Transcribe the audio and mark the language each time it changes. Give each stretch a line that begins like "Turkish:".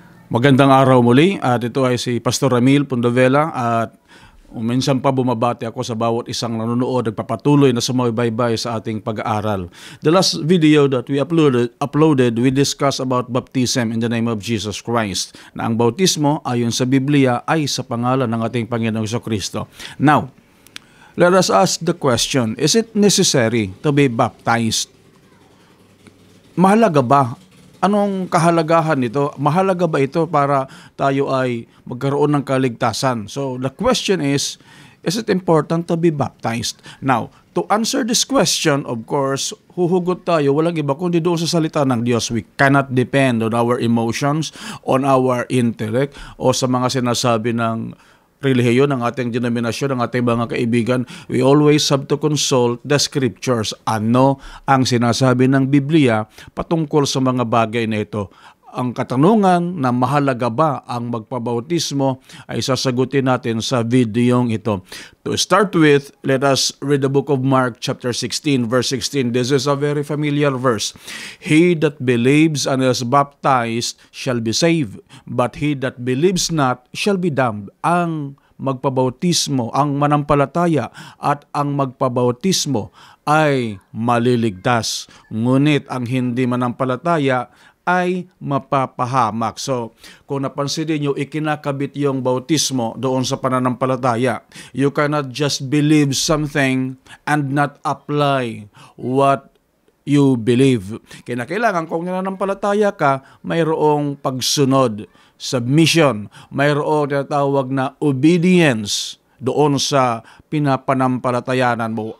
Filipino: Magandang araw muli at ito ay si Pastor Ramil Pundovela at minsan pa bumabati ako sa bawat isang nanonood nagpapatuloy na sumabaybay sa ating pag-aaral.
English: The last video that we uploaded, we discussed about baptism in the name of Jesus Christ.
Filipino: Na ang bautismo ayon sa Biblia ay sa pangalan ng ating Panginoong Jesucristo.
English: Now, let us ask the question, is it necessary to be baptized?
Filipino: Mahalaga ba? Anong kahalagahan nito? Mahalaga ba ito para tayo ay magkaroon ng kaligtasan?
English: So the question is it important to be baptized? Now, to answer this question, of course,
Filipino: huhugot tayo, walang iba kundi doon sa salita ng Diyos.
English: We cannot depend on our emotions, on our intellect,
Filipino: o sa mga sinasabi ng relihiyon, ng ating denominasyon, ng ating mga kaibigan.
English: We always have to consult the scriptures.
Filipino: Ano ang sinasabi ng Biblia patungkol sa mga bagay na ito? Ang katanungan na mahalaga ba ang magpabautismo ay sasagutin natin sa videong ito.
English: To start with, let us read the book of Mark chapter 16 verse 16. This is a very familiar verse. He that believes and is baptized shall be saved, but he that believes not shall be damned.
Filipino: Ang magpabautismo, ang manampalataya at ang magpabautismo ay maliligtas. Ngunit ang hindi manampalataya ay mapapahamak. So, kung napansin niyo, ikinakabit yung bautismo doon sa pananampalataya.
English: You cannot just believe something and not apply what you believe.
Filipino: Kailangan kung nananampalataya ka, mayroong pagsunod, submission, mayroong tinatawag na obedience doon sa pinapanampalatayanan mo.